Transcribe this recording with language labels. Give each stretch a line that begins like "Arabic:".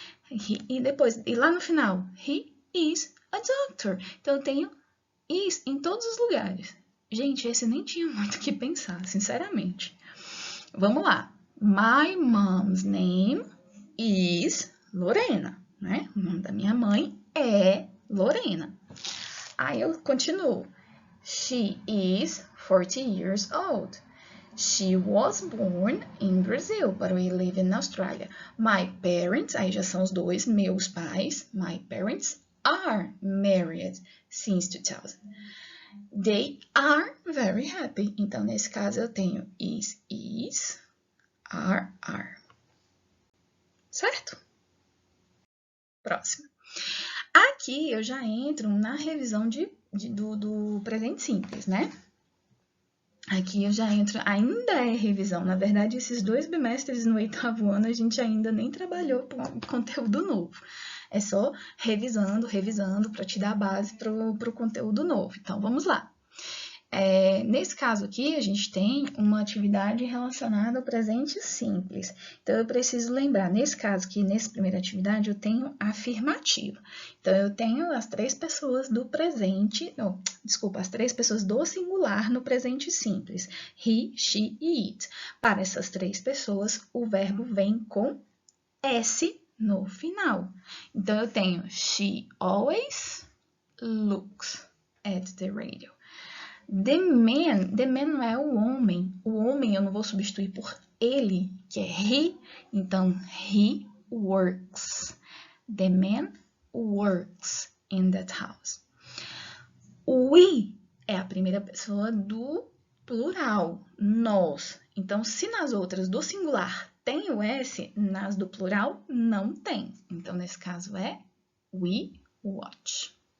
Portuguese: E lá no final,
English: he is a doctor.
Portuguese: Então, eu tenho is em todos os lugares. Gente, esse nem tinha muito o que pensar, sinceramente. Vamos lá.
English: My mom's name is Lorena, né?
Portuguese: O nome da minha mãe é Lorena. Aí eu continuo.
English: She is 40 years old. She was born in Brazil, but we live in Australia. My parents,
Portuguese: aí já são os dois, meus pais.
English: My parents are married since 2000. They are very happy.
Portuguese: Então, nesse caso, eu tenho is, are. Certo? Próximo. Aqui eu já entro na revisão do presente simples, né? Aqui eu já entro, ainda é revisão. Na verdade, esses 2 bimestres no 8º ano, a gente ainda nem trabalhou com conteúdo novo. É só revisando para te dar a base para o conteúdo novo. Então, vamos lá. Nesse caso aqui, a gente tem uma atividade relacionada ao presente simples. Então, eu preciso lembrar, nesse caso aqui, nessa primeira atividade, eu tenho afirmativa. Então, eu tenho as 3 pessoas do presente, as 3 pessoas do singular no presente simples. He, she e it. Para essas 3 pessoas, o verbo vem com S no final. Então, eu tenho,
English: she always looks at the radio. The man
Portuguese: não é o homem. O homem eu não vou substituir por ele, que é he. Então,
English: he works. The man works in that house.
Portuguese: We é a primeira pessoa do plural, nós. Então, se nas outras do singular tem o S, nas do plural não tem. Então, nesse caso é
English: we watch.